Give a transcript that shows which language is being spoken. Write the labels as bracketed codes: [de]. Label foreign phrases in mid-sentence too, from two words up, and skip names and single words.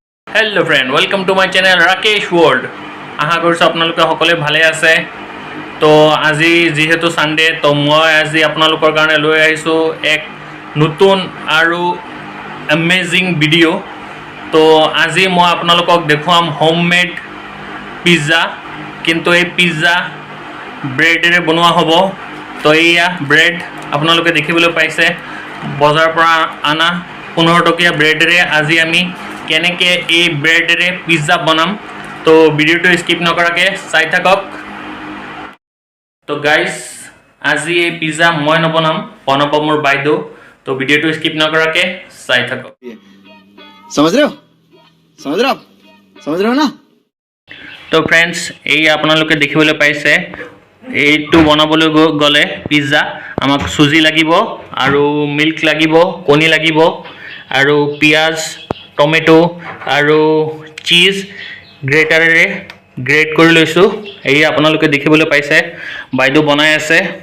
[en] Hello friend welcome to my channel [as] राकेश वर्ल्ड आशा কৰিছো আপোনালোকে সকলে ভালে আছে তো আজি যেহেতু সানডে তো মই আজি আপোনালোকৰ কাৰণে লৈ আহিছো এক নতুন আৰু অ্যামেজিং ভিডিও তো আজি মই আপোনালোকক দেখুৱাম [en] homemade pizza [as] কিন্তু এই পিজ্জা ব্ৰেডেৰে বনোৱা হ'ব তো এইয়া ব্ৰেড আপোনালোকে দেখিবলৈ পাইছে বজাৰ পৰা আনা 15 টকীয়া ব্ৰেডেৰে আজি আমি কেনেকে এই ব্ৰেডেৰে পিজ্জা বনাম তো ভিডিওটো স্কিপ নকৰাকে চাই থাকক তো গাইস আজি এই পিজ্জা মই নবনাম বনাব মোৰ বাইদেউ তো ভিডিওটো স্কিপ নকৰাকে চাই থাকক [hi] समझ रहे हो समझ रहे हो ना [as] তো फ्रेंड्स এই আপোনালোকে দেখিবলৈ পাইছে এইটো বনাবলৈ গলে পিজ্জা আমাক সুজি লাগিব আৰু মিল্ক লাগিব কণী লাগিব আৰু পিয়াজ টমেটো আৰু চীজ গ্ৰেটাৰেৰে গ্ৰেট কৰি লৈছো এই আপোনালোকে দেখিবলৈ পাইছে বাইদেউ বনাই আছে